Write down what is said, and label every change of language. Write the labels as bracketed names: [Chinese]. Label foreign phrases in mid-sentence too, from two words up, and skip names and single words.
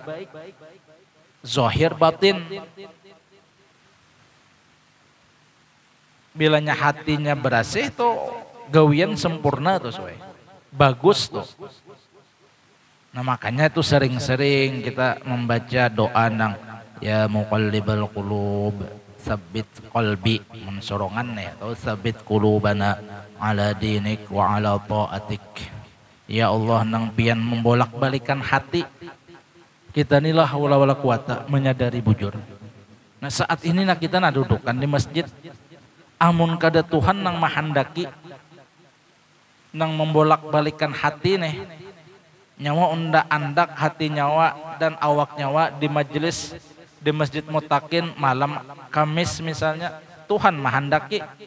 [Banjar] Zahir batin. Bilanya hatinya bersih tuh gawian sempurna tuh soe. Bagus tuh. Nah makanya itu sering-sering kita membaca doa nang [Arabic] يا مقلب القلوب ثبت قلبي [Banjar] mensorongan ya atau [Arabic] ثبت قلوبنا على دينك وعلى طاعتك. [Banjar] Ya Allah nang pian membolak-balikan hati kita inilah [Arabic] حول ولا قوة [Banjar] menyadari bujur. Nah saat ini nak kita dudukan di masjid amun kada Tuhan nang mahandaki nang membolak-balikan hati nih nyawa unda andak hati nyawa dan awak nyawa di majelis di Masjid Mutakin malam Kamis misalnya Tuhan mahandaki